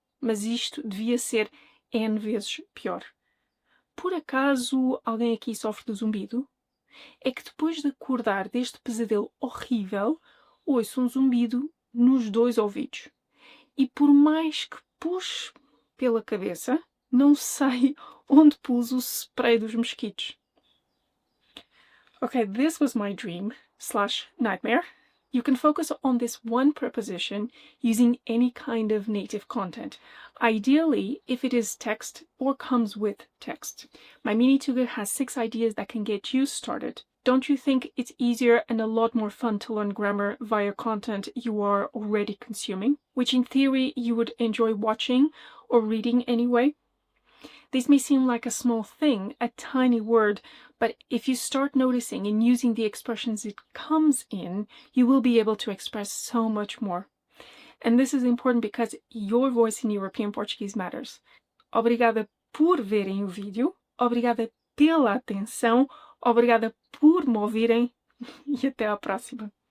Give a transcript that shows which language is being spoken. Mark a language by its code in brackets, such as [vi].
[pt] Mas isto devia ser N vezes pior. Por acaso alguém aqui sofre de zumbido? É que depois de acordar deste pesadelo horrível, ouço um zumbido nos 2 ouvidos. E por mais que puxe pela cabeça, não sei onde pus o spray dos mosquitos. [en] Okay, this was my dream/nightmare. You can focus on this one preposition using any kind of native content, ideally if it is text or comes with text. My mini tutor has 6 ideas that can get you started. Don't you think it's easier and a lot more fun to learn grammar via content you are already consuming, which in theory you would enjoy watching or reading anyway? This may seem like a small thing, a tiny word, but if you start noticing and using the expressions it comes in, you will be able to express so much more. And this is important because your voice in European Portuguese matters. [pt] Obrigada por verem o vídeo, obrigada pela atenção, obrigada por me ouvirem e até à próxima.